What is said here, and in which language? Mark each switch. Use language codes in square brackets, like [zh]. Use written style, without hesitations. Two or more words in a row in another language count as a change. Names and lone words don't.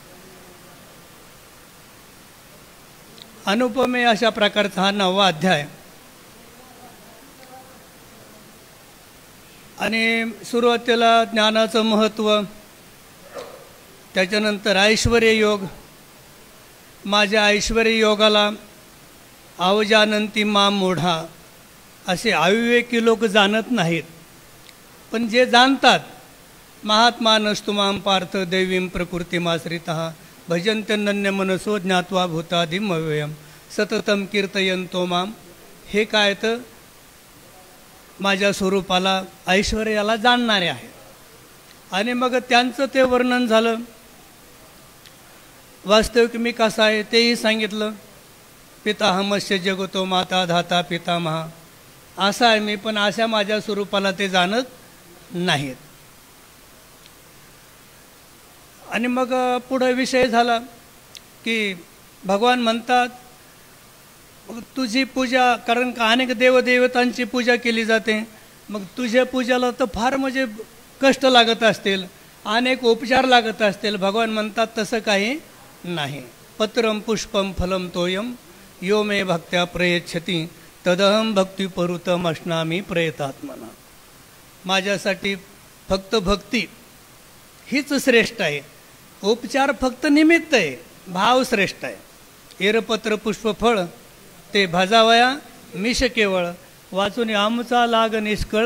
[mr] अनुपमेय अशा प्रकारचा हा 9वा अध्याय. आणि सुरुवातीला ज्ञानाचं महत्त्व, त्याच्यानंतर ऐश्वर्य योग. माझ्या ऐश्वर्य योगाला [sa] अवजानंती माम मूढा, [mr] असे अविवेकी लोक जाणत नाहीत. पण जे जाणतात, [sa] महात्मा नस्तुमाम पार्थ दैवीं प्रकृतिमाश्रितः भजन्त्यनन्य मनसो ज्ञात्वा भूतादिम अव्ययम सततम कीर्तयन्तो माम. [mr] हे काय तर माझ्या स्वरूपाला ऐश्वर्याला जाणणारे आहेत. आणि मग त्यांचं ते वर्णन झालं. वास्तविक मी कसा आहे तेही सांगितलं. [sa] पिताहमस्य जगतो माता धाता पितामहा, [mr] असा आहे मी, पण अशा माझ्या स्वरूपाला ते जाणत नाहीत. आणि मग पुढे विषय झाला की भगवान म्हणतात तुझी पूजा, कारण का अनेक देवदेवतांची पूजा केली जाते, मग तुझ्या पूजाला तर फार म्हणजे कष्ट लागत असतील, अनेक उपचार लागत असतील. भगवान म्हणतात तसं काही नाही. [sa] पत्रम पुष्पम फलम तोयम यो मे भक्त्या प्रयच्छति तदहम भक्तिपरुतम अश्नामी प्रयतात्मना. [mr] माझ्यासाठी फक्त भक्ती हीच श्रेष्ठ आहे. उपचार फक्त निमित्त आहे, भाव श्रेष्ठ आहे. एरपत्र पुष्पफळ ते भाजावया मिश केवळ, वाचून आमचा लाग निष्कळ.